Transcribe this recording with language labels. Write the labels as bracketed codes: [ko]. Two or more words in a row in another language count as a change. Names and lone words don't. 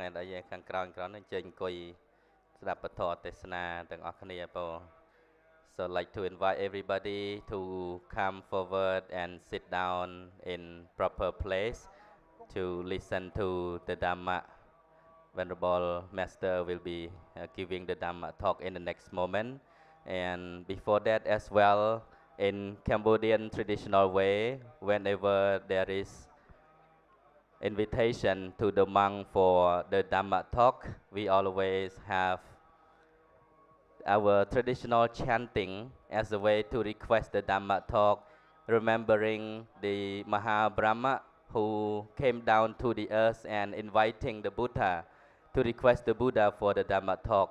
[km] ឯងដែលខាងក្រោយហ្នឹងជើញអង្គុយស្ដាប់ពធទេសនាទាំងអស់គ្នាបង [en] So like to invite everybody to come forward and sit down in proper place to listen to the Dhamma. Venerable Master will be giving the Dhamma talk in the next moment. And before that as well, in Cambodian traditional way, whenever there is invitation to the monk for the Dhamma talk, we always have our traditional chanting as a way to request the Dhamma talk, remembering the Maha Brahma who came down to the earth and inviting the Buddha to request the Buddha for the Dhamma talk.